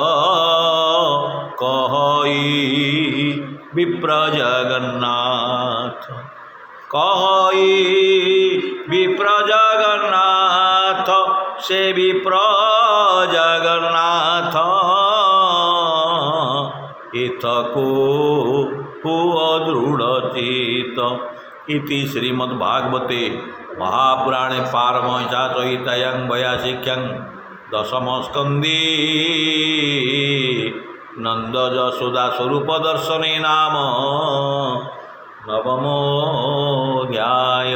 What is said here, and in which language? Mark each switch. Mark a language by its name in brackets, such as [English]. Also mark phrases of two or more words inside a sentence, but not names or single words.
[Odia] କହଇ ବିପ୍ର ଜଗନ୍ନାଥ କହଇ ବିପ୍ର ଜଗନ୍ନାଥ ସେ ବିପ୍ର ଜଗନ୍ନାଥ ଏଥକୁ ପୁଅ ଦୃଢ଼ ଚିତ୍ତ [Sanskrit] इति श्रीमद्भागवते महापुराणे पारमहंस्यां वयासिख्यं दशमस्कन्धे नंद यशोदा स्वरूप दर्शने नाम नवमोऽध्याय।